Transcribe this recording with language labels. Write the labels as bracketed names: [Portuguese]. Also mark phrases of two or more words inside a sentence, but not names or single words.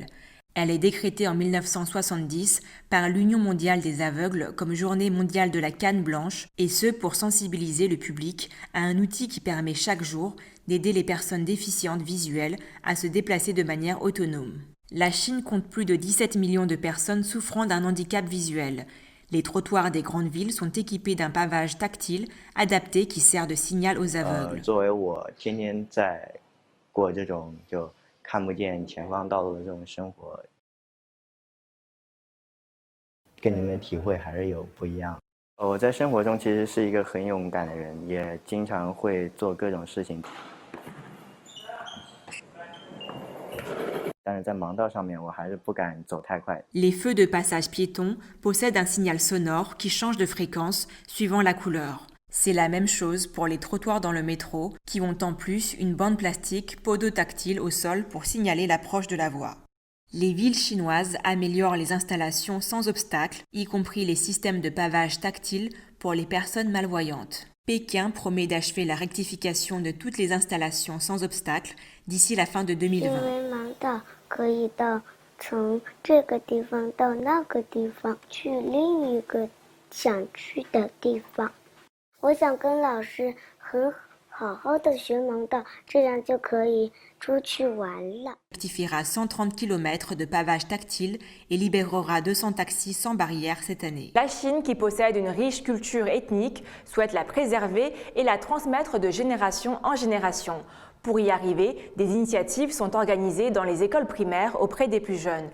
[French] Elle est décrétée en 1970 par l'Union mondiale des aveugles comme Journée mondiale de la canne blanche, et ce pour sensibiliser le public à un outil qui permet chaque jour d'aider les personnes déficientes visuelles à se déplacer de manière autonome. La Chine compte plus de 17 millions de personnes souffrant d'un handicap visuel. Les trottoirs des grandes villes sont équipés d'un pavage tactile adapté qui sert de signal aux aveugles. [Chinese] 作为我天天在过这种就看不见前方道路的这种生活，跟你们体会还是有不一样。我在生活中其实是一个很勇敢的人，也经常会做各种事情，但是在盲道上面我还是不敢走太快。 [French] Les feux de passage piéton possèdent un signal sonore qui change de fréquence suivant la couleur. C'est la même chose pour les trottoirs dans le métro, qui ont en plus une bande plastique podotactile au sol pour signaler l'approche de la voie. Les villes chinoises améliorent les installations sans obstacle, y compris les systèmes de pavage tactile pour les personnes malvoyantes. Pékin promet d'achever la rectification de toutes les installations sans obstacle d'ici la fin de 2020. [Chinese] 可以到从这个地方到那个地方去另一个想去的地方。我想跟老师好好的学盲道，这样就可以出去玩了。 [French] Rectifiera 130 km de pavage tactile et libérera 200 taxis sans barrière cette année. La Chine, qui possède une riche culture ethnique, souhaite la préserver et la transmettre de génération en génération. Pour y arriver, des initiatives sont organisées dans les écoles primaires auprès des plus jeunes.